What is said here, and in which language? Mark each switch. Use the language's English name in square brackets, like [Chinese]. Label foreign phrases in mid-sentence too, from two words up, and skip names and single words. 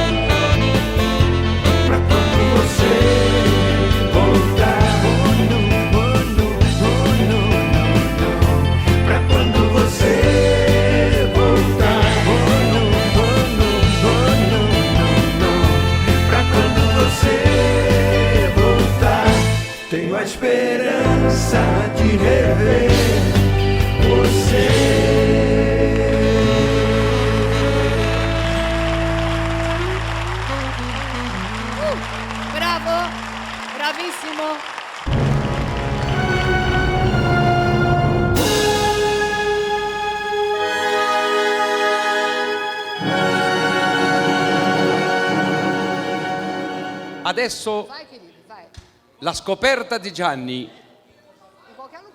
[Portuguese] pra quando você voltar, pra quando você voltar, pra quando você voltar, tenho a esperança de rever você. [Italian] Bravo, bravissimo. Adesso [Portuguese] Vai, querido, vai. [Italian] la scoperta di Gianni. In [Portuguese] qualquer lugar.